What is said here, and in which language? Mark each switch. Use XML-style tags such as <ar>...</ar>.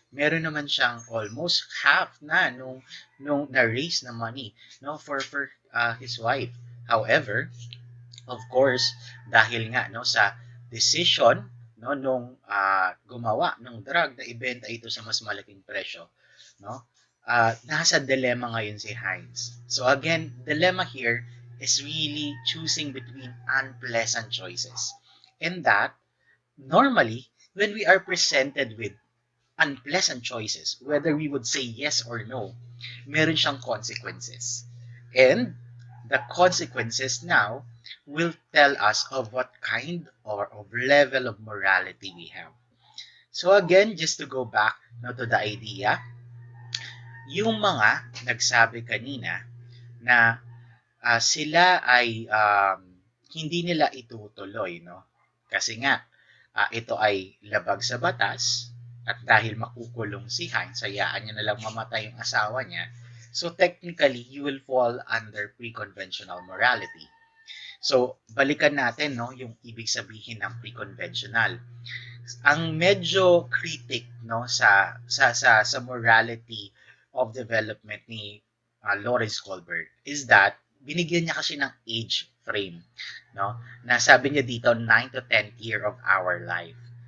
<tl>Meron naman siyang almost half na nung na-raise na money no, for his wife.</tl> <en>However, of course,</en> <tl>dahil nga no sa decision no nung gumawa ng drug na ibenta ito sa mas malaking presyo, no? Nasa dilemma ngayon si Heinz.</tl> <en>So again, dilemma here is really choosing between unpleasant choices. And that normally when we are presented with unpleasant choices, whether we would say yes or no,</en> <tl>meron siyang consequences.</tl> <en>And the consequences now will tell us of what kind or of level of morality we have. So again, just to go back no, to the idea,</en> <tl>yung mga nagsabi kanina na sila ay hindi nila itutuloy, no? Kasi nga, ito ay labag sa batas at dahil makukulong si Heinz, hayaan niya na lang mamatay yung asawa niya.</tl> <en>So technically, you will fall under pre-conventional morality.</en> <tl>So, balikan natin no, yung ibig sabihin ng pre-conventional. Ang medyo critic no sa morality of development ni Lawrence Kohlberg is that binigyan niya kasi ng age frame no na sabi niya dito</tl> <en>9 to 10th year of our life.</en>